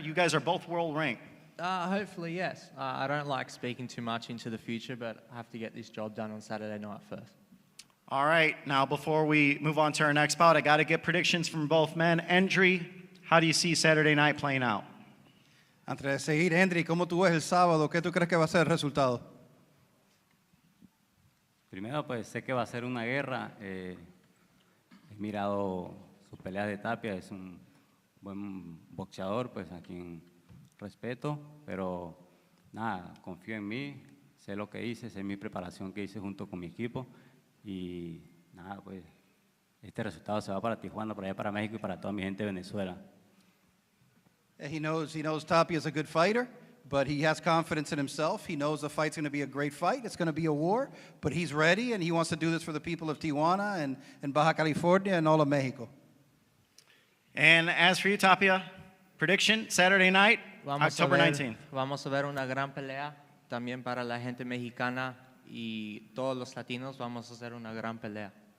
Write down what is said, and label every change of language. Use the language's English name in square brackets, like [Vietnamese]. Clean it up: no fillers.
[English] You guys are both world ranked. Hopefully, yes. I don't like speaking too much into the future, but I have to get this job done on Saturday night first. All right, now before we move on to our next bout, I got to get predictions from both men. Endri, how do you see Saturday night playing out? [Spanish] Antes de seguir, Endri, ¿cómo tú ves el sábado? ¿Qué tú crees que va a ser el resultado? Primero, pues sé que va a ser una guerra. He mirado sus peleas de Tapia, es un buen boxeador, pues a quien respeto, pero nada, confío en mí, sé lo que hice, sé mi preparación que hice junto con mi equipo y nada, pues este resultado se va para Tijuana, para allá para México y para toda mi gente de Venezuela. [English] He knows Tapia is a good fighter, but he has confidence in himself. He knows the fight's going to be a great fight. It's going to be a war, but he's ready, and he wants to do this for the people of Tijuana and Baja California and all of Mexico. And as for you, Tapia, prediction, Saturday night, October 19th. [Spanish] Vamos a ver una gran pelea también para la gente mexicana y todos los latinos. Vamos a hacer una gran pelea.